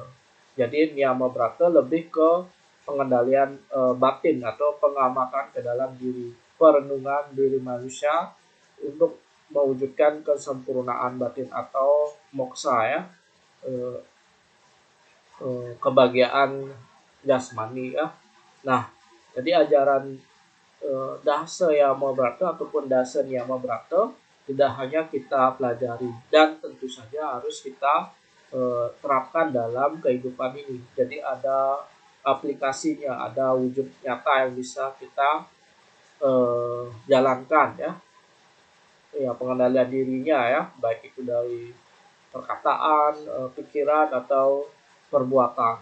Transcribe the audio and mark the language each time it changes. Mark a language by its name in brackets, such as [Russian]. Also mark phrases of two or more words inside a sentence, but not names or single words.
[Indonesian] Jadi niyama brata lebih ke pengendalian batin atau pengamatan ke dalam diri, perenungan diri manusia untuk mewujudkan kesempurnaan batin atau moksa ya, kebahagiaan jasmani ya. Nah, jadi ajaran dasa yama brata ataupun dasa niyama brata tidak hanya kita pelajari dan tentu saja harus kita terapkan dalam kehidupan ini. Jadi ada aplikasinya, ada wujud nyata yang bisa kita jalankan ya. Ya pengendalian dirinya ya, baik itu dari perkataan, pikiran atau perbuatan.